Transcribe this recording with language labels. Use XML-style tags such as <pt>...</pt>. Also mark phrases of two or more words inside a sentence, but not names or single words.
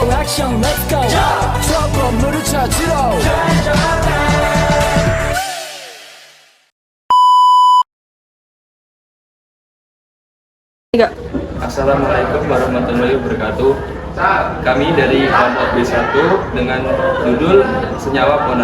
<ko>액션</ko> <en>let's go</en> <ko>저 건물을 찾으러</ko> <ar>السلام عليكم ورحمة الله وبركاته.</ar> <id>Kami dari kelompok B1 dengan judul Senyawa Pona.</id>